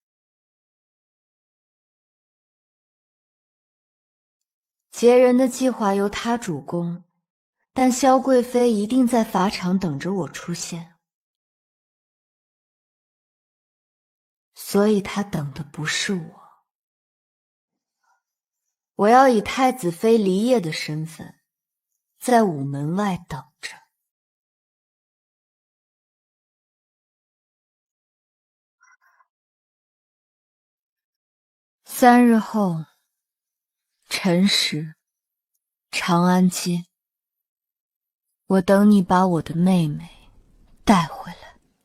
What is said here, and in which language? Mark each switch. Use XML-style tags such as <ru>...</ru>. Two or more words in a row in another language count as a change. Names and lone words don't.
<zh>劫人的計劃由他主攻，但蕭貴妃一定在法場等着我出現，所以他等的不是我。我要以太子妃離夜的身份，在午門外等着。3日後，辰時，長安街，我等你把我的妹妹帶回來。</zh>